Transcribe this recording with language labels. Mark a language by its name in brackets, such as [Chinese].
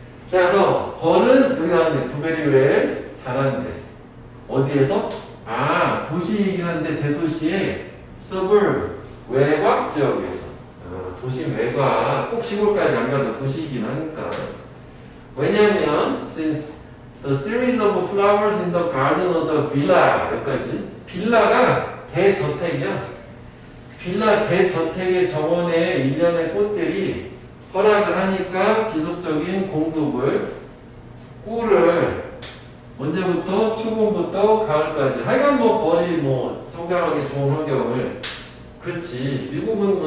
[Korean] 자, 그래서 벌은 여기 나왔네. 두베리웰 잘하는데 어디에서? 도시이긴 한데 대도시의 suburb 외곽 지역에서. 도심 외곽 꼭 시골까지 안 가도 도시이긴 하니까. 왜냐면 [English] since the series of flowers in the garden of the villa [Korean] 여기까지 빌라가 대저택이야. 빌라 대저택의 정원에 일련의 꽃들이 허락을 하니까 지속적인 공급을 꿀을 언제부터 초봄부터 가을까지 하여간 벌이 성장하기 좋은 환경을 그렇지 미국은